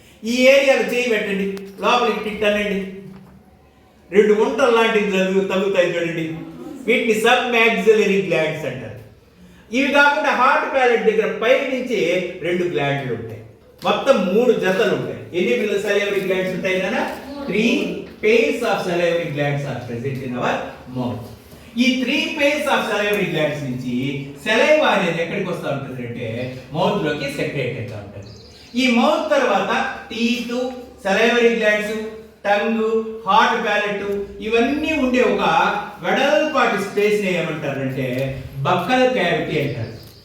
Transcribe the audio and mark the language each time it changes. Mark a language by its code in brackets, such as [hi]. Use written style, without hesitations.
[te] ఈ ఏరియాలో చేయి పెట్టండి, లోపలికి తిట్టనండి, 2 గుంటలు లాంటివి తగ్గుతాయి చూడండి. వీటిని సబ్ మ్యాక్సిలరీ గ్లాండ్స్ అంటారు. ఇవి కాకుండా హార్ట్ ప్యాలెట్ దగ్గర పై నుంచి 2 గ్లాండ్లు ఉంటాయి. మొత్తం 3 జతలు ఉంటాయి. ఎన్ని సెలైవరీ గ్లాండ్స్ ఉంటాయి కదా? [en] 3 pairs of salivary glands are present in our mouth. [te] ఈ [en] 3 pairs of salivary glands [te] నుంచి saliva అనేది ఎక్కడికి వస్తూ ఉంటుంది అంటే మౌత్ లోకి సెక్రేట్ అవుతూ ఉంటుంది. ఈ మౌత్ తర్వాత teeth, salivary glands, tongue, heart palette ఇవన్నీ ఉండే ఒక వెడల్పాటి స్పేస్ ని ఏమంటారంటే బక్కల్ క్యావిటీ అంటారు.